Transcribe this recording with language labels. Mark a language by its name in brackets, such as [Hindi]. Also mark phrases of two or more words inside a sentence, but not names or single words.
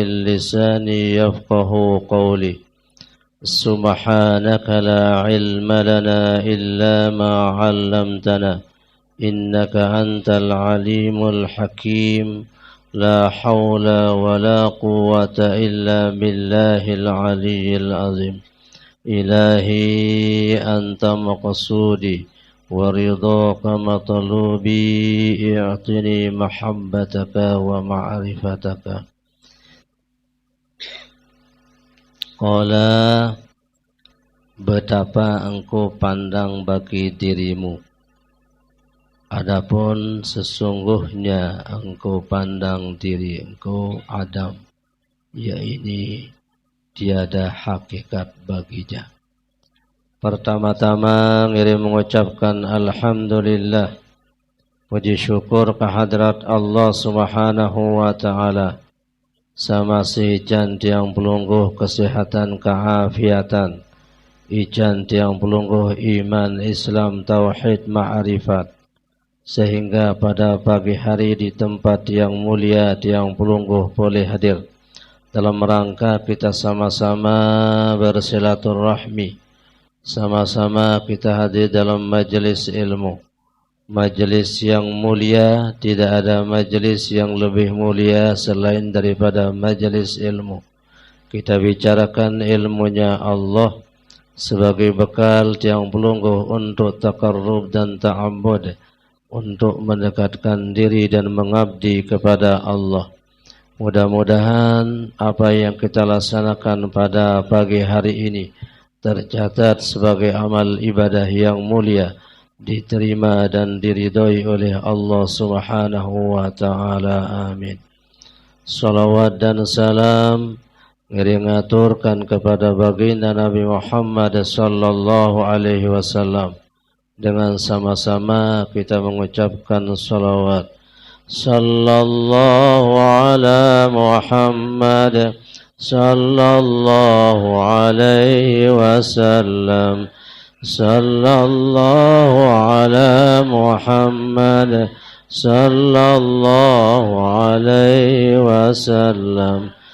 [Arabic] لساني يفقه قولي سبحانك لا علم لنا إلا ما علمتنا إنك أنت العليم الحكيم لا حول ولا قوة إلا بالله العلي العظيم إلهي أنت مقصودي ورضاك مطلوبي اعطني محبتك ومعرفتك. Qala, [Indonesian] betapa engkau pandang bagi dirimu. Adapun sesungguhnya engkau pandang diri engkau Adam, yaitu tiada hakikat baginya. Pertama-tama ngirim mengucapkan alhamdulillah, puji syukur kehadrat Allah [Arabic] سبحانه وتعالى. [Indonesian] Sama [Sasak] si ijan tiang pelungguh [Indonesian] kesehatan keafiatan, [Sasak] ijan tiang pelungguh [Indonesian] iman Islam tauhid ma'rifat, sehingga pada pagi hari di tempat yang mulia [Sasak] tiang pelungguh [Indonesian] boleh hadir dalam rangka kita sama-sama bersilaturahmi, sama-sama kita hadir dalam majelis ilmu. Majelis yang mulia, tidak ada majelis yang lebih mulia selain daripada majelis ilmu. kita bicarakan ilmunya Allah sebagai bekal [Sasak] tiang pelungguh [Indonesian] untuk takarrub dan ta'abbud, untuk mendekatkan diri dan mengabdi kepada Allah. Mudah-mudahan apa yang kita laksanakan pada pagi hari ini tercatat sebagai amal ibadah yang mulia, diterima dan diridhoi oleh Allah [Arabic] سبحانه وتعالى. [Indonesian] Amin. Salawat dan salam ngaturkan kepada baginda Nabi Muhammad [Arabic] صلى الله عليه وسلم. [Indonesian] Dengan sama-sama kita mengucapkan salawat. [Arabic] صلى الله على محمد صلى الله عليه وسلم. صلى الله على محمد صلى الله عليه وسلم.